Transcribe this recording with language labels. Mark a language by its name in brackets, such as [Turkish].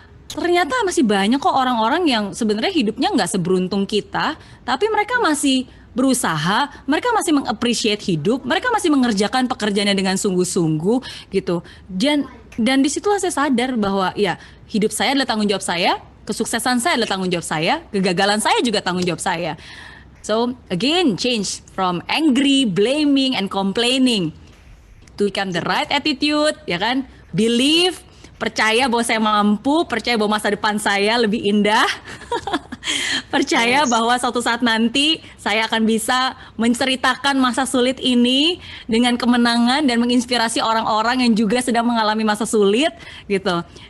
[Indonesian] Ternyata masih banyak kok orang-orang yang sebenarnya hidupnya nggak seberuntung kita, tapi mereka masih berusaha, mereka masih meng-appreciate hidup, mereka masih mengerjakan pekerjaannya dengan sungguh-sungguh gitu. Dan disitulah saya sadar bahwa ya hidup saya adalah tanggung jawab saya, kesuksesan saya adalah tanggung jawab saya, kegagalan saya juga tanggung jawab saya. [English] So again, change from angry, blaming, and complaining to become the right attitude, [Indonesian] ya kan? Believe, percaya bahwa saya mampu, percaya bahwa masa depan saya lebih indah, percaya bahwa suatu saat nanti saya akan bisa menceritakan masa sulit ini dengan kemenangan dan menginspirasi orang-orang yang juga sedang mengalami masa sulit gitu.